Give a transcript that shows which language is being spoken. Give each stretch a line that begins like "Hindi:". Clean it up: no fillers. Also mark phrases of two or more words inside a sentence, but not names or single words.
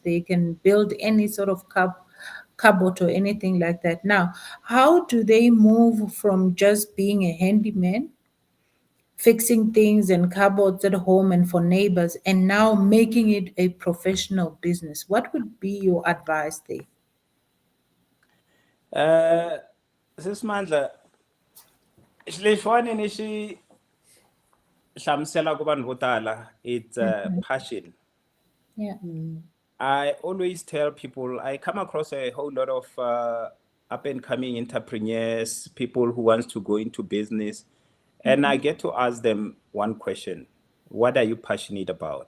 English: They can build any sort of cupboard or anything like that. Now, how do they move from just being a handyman, fixing things and cupboards at home and for neighbors, and now making it a professional business? What would be your advice there?
Tsonga: Sis Mandla, xilexuwani ni xi hlamusela ku vanhu vo tala,
English: it's passion. Yeah. I always tell people I come across a whole lot of up and coming entrepreneurs, people who wants to go into business, and I get to ask them one question: what are you passionate about?